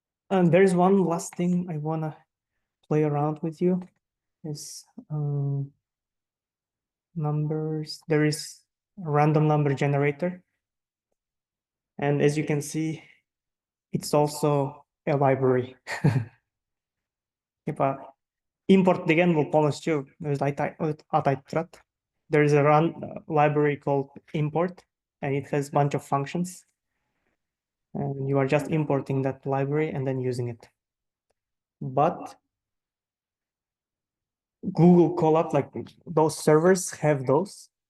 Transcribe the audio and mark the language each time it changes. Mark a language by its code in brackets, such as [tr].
[en] And there's one last thing I wanna play around with you is numbers. There is a random number generator. And as you can see, it's also a library. [ru] Типа [kk] import деген бұл [ru] полностью [kk] өзі атайтып тұрады. [en] There is a library called import, and it has a bunch of functions. And you are just importing that library and then using it. But Google Colab, like those servers have those.